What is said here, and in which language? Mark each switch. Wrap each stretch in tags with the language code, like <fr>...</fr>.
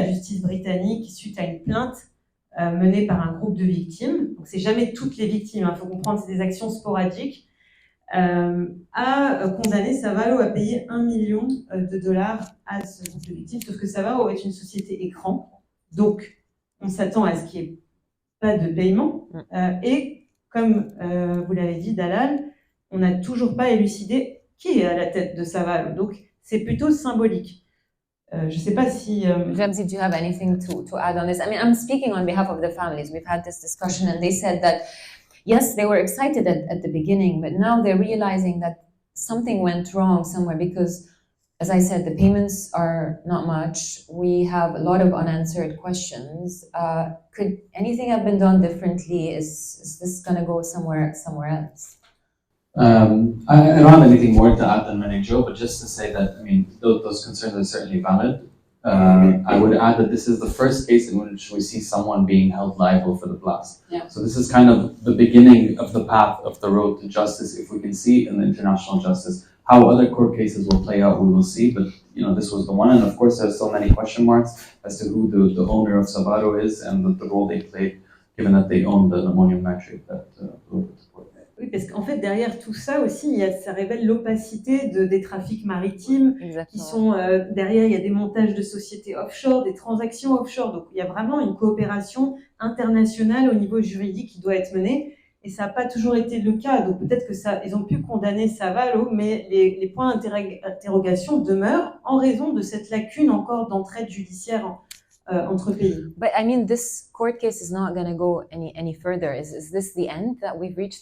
<fr>La justice britannique, suite à une plainte menée par un groupe de victimes, donc c'est jamais toutes les victimes, faut comprendre, c'est des actions sporadiques, a condamné Savaro à payer $1 million à ce groupe de victimes, sauf que Savaro est une société écran, donc on s'attend à ce qu'il y ait pas de paiement. Et comme vous l'avez dit, Dalal, on n'a toujours pas élucidé qui est à la tête de Savaro. Donc, c'est plutôt symbolique. Je ne sais pas si...</fr> <en>Ramzi, do you have anything to add on this? I mean, I'm speaking on behalf of the families. We've had this discussion and they said that, yes, they were excited at the beginning, but now they're realizing that something went wrong somewhere because, as I said, the payments are not much. We have a lot of unanswered questions. Could anything have been done differently? Is this going to go somewhere else? I don't have anything more to add than Mary Jo, but just to say that, I mean, those concerns are certainly valid. I would add that this is the first case in which we see someone being held liable for the blast. Yeah. So this is kind of the beginning of the path of the road to justice, if we can see in the international justice. How other court cases will play out, we will see, but this was the one, and of course there's so many question marks as to who the owner of Savaro is and the role they played, given that they own the ammonium nitrate that polluted the port.</en> <fr>Oui, parce qu'en fait, derrière tout ça aussi, ça révèle l'opacité des trafics maritimes. Exactement. Qui sont derrière, il y a des montages de sociétés offshore, des transactions offshore. Donc, il y a vraiment une coopération internationale au niveau juridique qui doit être menée. Et ça n'a pas toujours été le cas. Donc, peut-être que ils ont pu condamner Savaro, mais les points d'interrogation demeurent en raison de cette lacune encore d'entraide judiciaire entre pays.</fr> <en>But I mean, this court case is not going to go any further. Is this the end that we've reached?</en>